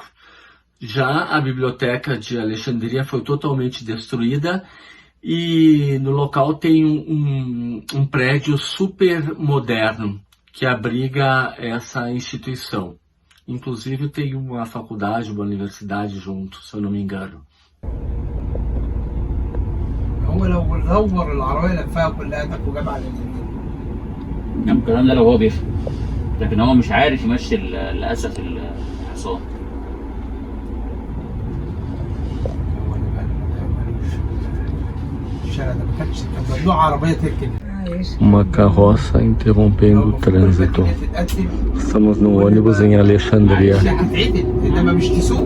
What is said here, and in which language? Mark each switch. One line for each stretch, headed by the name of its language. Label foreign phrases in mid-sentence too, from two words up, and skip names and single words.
Portuguese: Já a Biblioteca de Alexandria foi totalmente destruída e no local tem um prédio super moderno que abriga essa instituição. Inclusive tem uma faculdade, uma universidade junto, se eu não me engano.
Arabic: هو لو دور العربية لفها كلها وجاب على اليمين. نعم الكلام ده لو هو بيفهم، لكن هو مش عارف يمشي للأسف الحصان. هو اللي بقى الشارع ده ما كانش ممنوع عربية تركن.
Portuguese: Uma carroça interrompendo o trânsito. Estamos no ônibus em Alexandria.
Arabic: هتعدل انما مش تسوق.